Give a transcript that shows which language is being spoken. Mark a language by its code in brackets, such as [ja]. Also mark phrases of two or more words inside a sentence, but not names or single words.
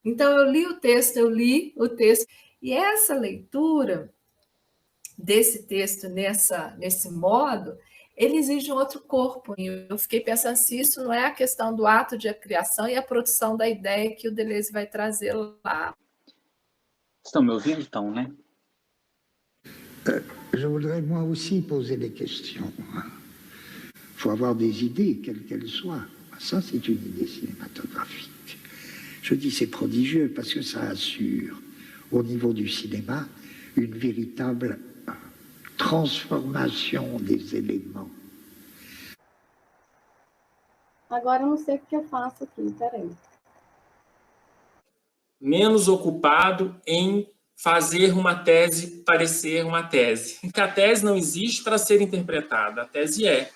[pt] Então, eu li o texto, e essa leitura desse texto nesse modo, ele exige um outro corpo. E eu fiquei pensando se isso não é a questão do ato de criação e a produção da ideia que o Deleuze vai trazer lá. Estão me ouvindo, então, né? [fr] Je voudrais moi aussi poser des questions. Il faut avoir des idées, quelles qu'elles soient. Ça, c'est une idée cinématographique. Je dis c'est prodigieux parce que ça assure, au niveau du cinéma, une véritable transformation des éléments. [pt] Agora eu não sei o que eu faço aqui, peraí. Menos ocupado em fazer uma tese parecer uma tese. Porque a tese não existe para ser interpretada, a tese é.